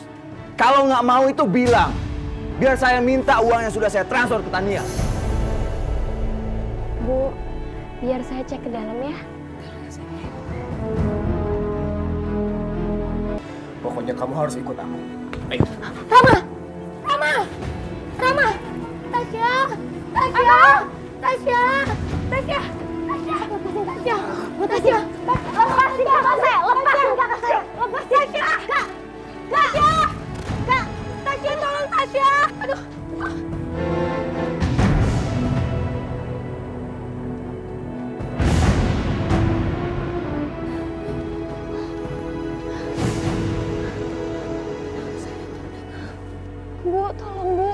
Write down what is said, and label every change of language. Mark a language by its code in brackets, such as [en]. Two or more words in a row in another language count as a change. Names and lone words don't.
[id] Kalau nggak mau itu bilang. Biar saya minta uang yang sudah saya transfer ke Tania. Bu, biar saya cek ke dalam ya. Pokoknya kamu harus ikut aku. Ayo. Rama! Rama! Rama! Tasya! Tasya! Tasya! Tasya! Tasya! Lepasin Tasya! Tasya! Lepasin kakak saya! Lepasin kakak saya! Lepasin Tasya! Kak! Tasya! Kak! Tasya tolong Tasya! Aduh! Bu, tolong Bu.